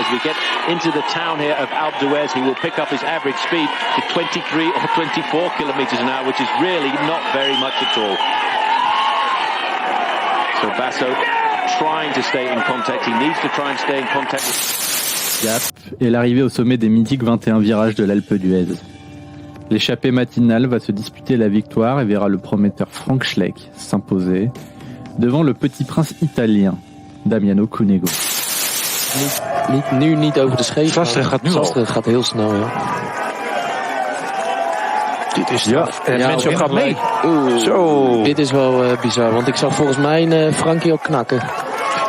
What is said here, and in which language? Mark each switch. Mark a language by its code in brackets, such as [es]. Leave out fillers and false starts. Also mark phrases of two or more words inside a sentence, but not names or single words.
[en] As we get into the town here of Alpe d'Huez, he will pick up his average speed to 23 or 24 kilometers an hour, which is really not very much at all. So Basso trying to stay in contact. He needs to try and stay in contact with [fr] Gap et l'arrivée au sommet des mythiques 21 virages de l'Alpe d'Huez. L'échappée matinale va se disputer la victoire et verra le prometteur Frank Schleck s'imposer devant le petit prince italien Damiano Cunego. [nl] Niet over de scheef. Sastre gaat heel snel, ja. Dit is Mencho gaat mee. Zo. Dit is wel bizar, want ik zag volgens mij Frankie ook knakken.